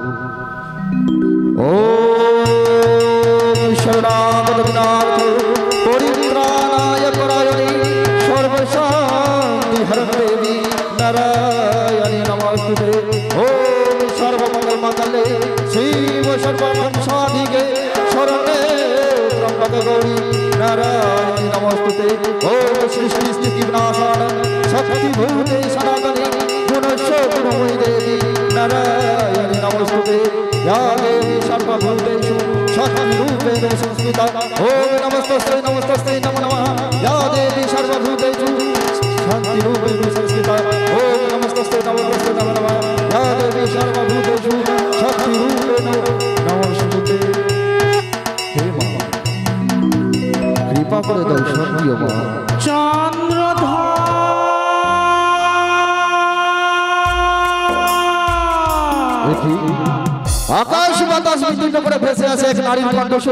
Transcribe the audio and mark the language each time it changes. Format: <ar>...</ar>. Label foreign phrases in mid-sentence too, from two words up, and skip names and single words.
<sa>ওম শরণাগতনাথ পরিত্রাণায় পরায়ণে সর্বশান্তি হরং দেবী নারায়ণী নমস্তুতে। ওম সর্বমঙ্গল মঙ্গলে শিব সর্বমঙ্গল সাধিকে শরণে ত্র্যম্বকে গৌরী নারায়ণী নমস্তুতে। ওম সৃষ্টি স্থিতি বিনাশান শক্তি ভূতে সনাতনী গুণস্ব গুণময়ী দেবী নারায়ণী নমস্তুতে। या देवी सर्वभूतेषु शक्तिरूपेण संस्थिता। ओम नमस्तस्यै नमस्तस्यै नमो नमः। या देवी सर्वभूतेषु শান্তি রূপে সংস্কৃতা ওম নমস্তে নমস্তে নমঃ নমঃ ইয়া দেবী সর্বভূতেষু শক্তি রূপেণ নমস্তুতে।</sa> <bn>হে মা, কৃপা করে দর্শন দিও মা। চন্দ্রধর দেখি আকাশ বাতাস বিদীর্ণ করে ভেসে আছে এক নারীর কণ্ঠস্বর।</bn>